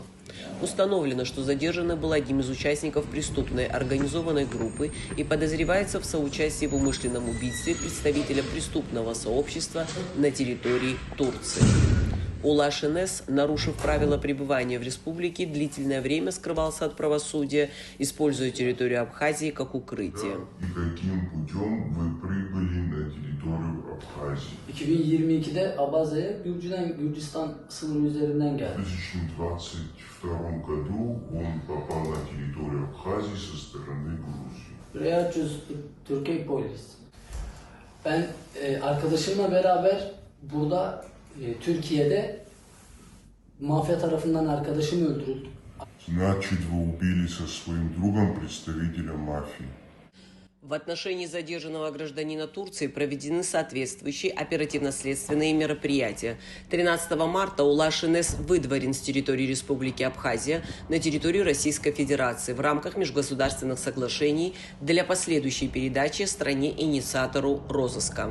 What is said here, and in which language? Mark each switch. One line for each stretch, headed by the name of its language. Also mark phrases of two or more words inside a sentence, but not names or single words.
Russian: Установлено, что задержанный был одним из участников преступной организованной группы и подозревается в соучастии в умышленном убийстве представителя преступного сообщества на территории Турции. Улаш Энес, нарушив правила пребывания в республике, длительное время скрывался от правосудия, используя территорию Абхазии как укрытие. И каким путем вы прибыли на территорию Абхазии?
Turkish: 2022'de Abaza'ya Gürcistan sınırı üzerinden
Russian: В
Turkish: geldi.
Russian: 2022 году он попал на территорию Абхазии со стороны Грузии.
Turkish: Riyad Türkiye Polis. Ben arkadaşımla beraber burada Türkiye'de mafya tarafından arkadaşım öldürüldü.
Russian: Значит, вы убили со своим другом представителя мафии. В отношении задержанного гражданина Турции проведены соответствующие оперативно-следственные мероприятия. 13 марта Улаш Энес выдворен с территории Республики Абхазия на территорию Российской Федерации в рамках межгосударственных соглашений для последующей передачи стране-инициатору розыска.